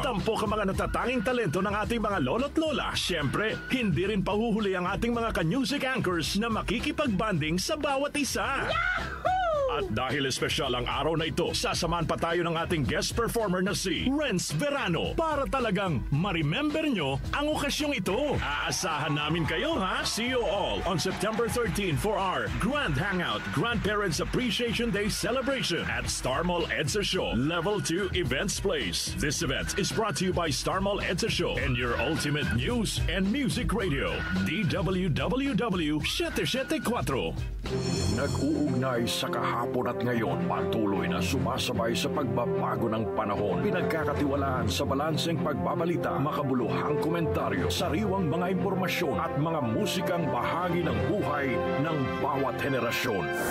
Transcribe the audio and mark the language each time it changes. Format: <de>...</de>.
<tl>Tampok ang mga natatanging talento ng ating mga lolo't lola. Siyempre, hindi rin pahuhuli ang ating mga ka-music anchors na makikipagbanding sa bawat isa. Yahoo! At dahil espesyal ang araw na ito, sasamahan pa tayo ng ating guest performer na si Renz Verano para talagang ma-remember nyo ang okasyong ito. Aasahan namin kayo ha!</tl> <en>See you all on September 13 for our Grand Hangout Grandparents Appreciation Day Celebration at Star Mall EDSA Show Level 2 Events Place. This event is brought to you by Star Mall EDSA Show and your ultimate news and music radio, DWWW 774.</en> <tl>Nag-uugnay sa kahapon at ngayon, patuloy na sumasabay sa pagbabago ng panahon. Pinagkakatiwalaan sa balanseng pagbabalita, makabuluhang komentaryo, sariwang mga impormasyon at mga musikang bahagi ng buhay ng bawat henerasyon.</tl>